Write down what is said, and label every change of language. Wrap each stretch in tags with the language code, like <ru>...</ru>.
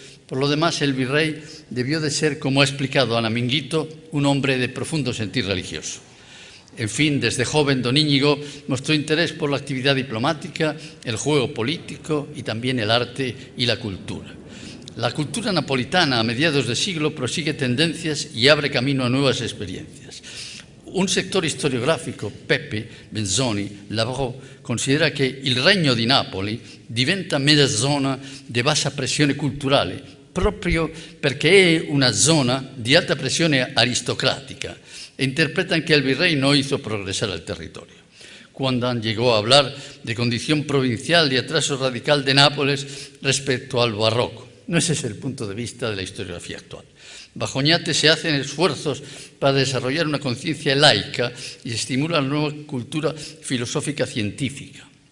<es>Por lo demás, el virrey debió de ser, como ha explicado Ana Minguito, un hombre de profundo sentir religioso. En fin, desde joven don Íñigo mostró interés por la actividad diplomática, el juego político y también el arte y la cultura. La cultura napolitana a mediados de siglo prosigue tendencias y abre camino a nuevas experiencias. Un sector historiográfico,</es> <it>Pepe Benzoni Lavrò, considera che il Regno di Napoli diventa mezza zona di bassa pressione culturale, proprio perché è una zona di alta pressione aristocrática,</it> <es>e interpretan que el virrey no hizo progresar el territorio. Cuando llegó a hablar de condición provincial y atraso radical de Nápoles respecto al barroco. No ese es el punto de vista de la historiografía actual. Bajo Oñate se hacen esfuerzos para desarrollar una conciencia laica y se estimula la nueva cultura filosófica científica.</es>